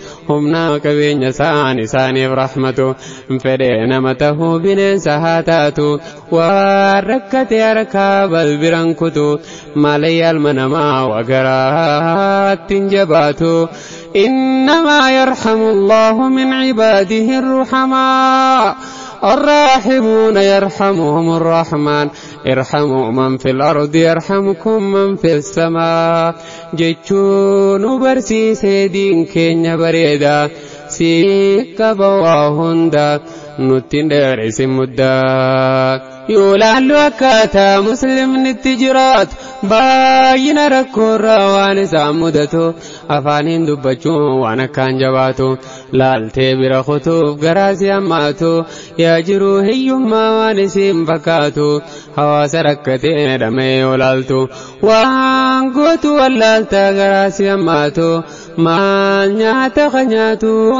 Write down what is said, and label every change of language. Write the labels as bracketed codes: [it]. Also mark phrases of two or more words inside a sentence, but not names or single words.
[om] humna qabeenya isaan isaaniif rahmatu, hin fedhe nama tahuu bineensa haa taatu, waan rakkate harkaa balbiran kutu, malee ilma namaa waa garaatti hin jabaatu. [ar] إنما يرحم الله من عباده الرحماء. الراحمون يرحمهم الرحمن. ارحموا من في الأرض يرحمكم من في السماء. [om] Jechuun nu barsiisee diin keenya bareeda. Si qaba waa hunda, nutti hin dheereysin muddaa. Yoo laallu akkaataa muslimni itti jiraatu, baay'ina rakkoorraa waan isaan mudatu, afaaniin dubbachuu waan akkaan jabaatu, laaltee bira kutuuf garaa si hammaatu, yaa jiru hiyyummaa waan isiin fakkaatu, hawaasa rakkatee dhamee yoo laaltu, waan gootu wallaaltaa garaa si hammaatu, maal nyaata ka nyaatu